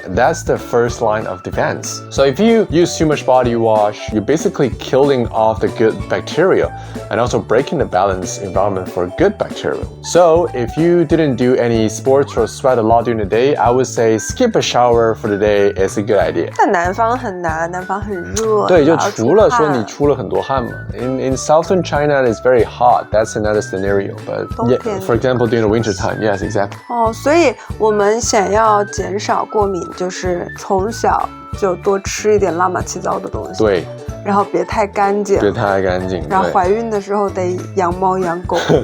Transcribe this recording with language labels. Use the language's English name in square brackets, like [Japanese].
[English] That's the first line of defense. So if you use too much body wash, you're basically killing off the good bacteria and also breaking the balanced environment for good bacteria. So if you didn't do any sports or sweat a lot during the day, I would say skip a shower for the day is a good idea. [Chinese] 在南方很难，南方很热。对，就除了说你出了很多汗嘛。 [English] In southern China, it's very hot. That's another scenario. But yeah, for example, during the winter time, yes, exactly. [Chinese] 所以我们想要减少过敏，就是从小就多吃一点乱码七糟的东西。对。然后别太干净。别太干净。然后怀孕的时候得养猫养狗。